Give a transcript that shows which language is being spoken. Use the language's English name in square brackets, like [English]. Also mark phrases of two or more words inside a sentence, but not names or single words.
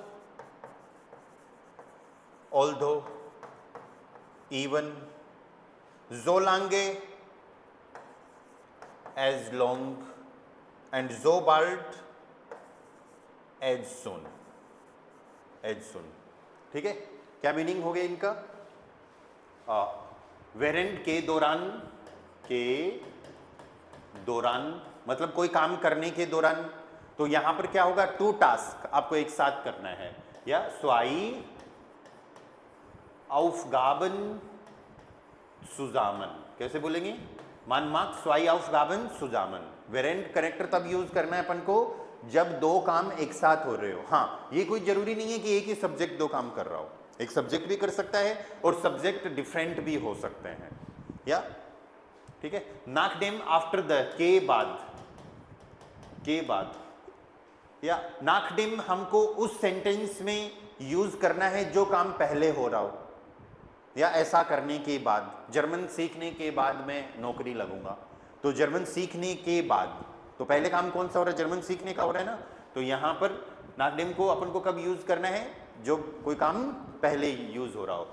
[English] although, even, जोलांगे, as long, and जो बाल्ट, as soon, as soon, [Hindi] ठीक है। क्या मीनिंग हो गया इनका, वेरेंट के दौरान, के दौरान मतलब कोई काम करने के दौरान, तो यहां पर क्या होगा, [English] two task [Hindi] आपको एक साथ करना है, या [German] zwei Aufgaben zusammen, [Hindi] कैसे बोलेंगे, [German] man macht zwei Aufgaben zusammen। [Hindi] वेरेंट कनेक्टर तब यूज करना है अपन को जब दो काम एक साथ हो रहे हो। हाँ, ये कोई जरूरी नहीं है कि एक ही सब्जेक्ट दो काम कर रहा हो, एक सब्जेक्ट भी कर सकता है और सब्जेक्ट डिफरेंट भी हो सकते हैं, या ठीक है। नाकडेम [English] after the, [Hindi] के बाद, के बाद, या नाकडेम हमको उस सेंटेंस में यूज करना है जो काम पहले हो रहा हो, या ऐसा करने के बाद, जर्मन सीखने के बाद मैं नौकरी लगूंगा, तो जर्मन सीखने के बाद, तो पहले काम कौन सा हो रहा है, जर्मन सीखने का हो रहा है ना, तो यहां पर नाकडेम को अपन को कब यूज करना है, जो कोई काम पहले यूज हो रहा हो।